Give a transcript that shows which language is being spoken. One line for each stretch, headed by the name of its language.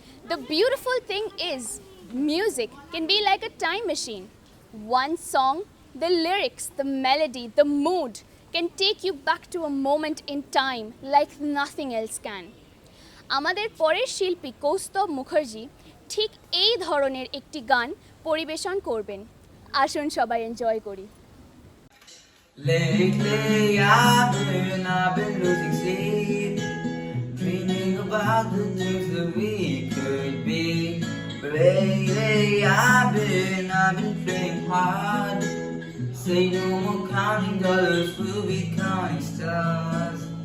English: The beautiful thing is music can be like a time machine. One song, the lyrics, the melody, the mood can take you back to a moment in time like nothing else can.
Bangla: আমাদের পরের শিল্পী কৌস্তব মুখার্জি ঠিক এই ধরনের একটি গান পরিবেশন করবেন। আসুন সবাই এনজয় করি।
English: Lately I've been losing sleep, dreaming about the things that we could be. Lately I've been praying hard. Say no more counting dollars, we'll be counting stars.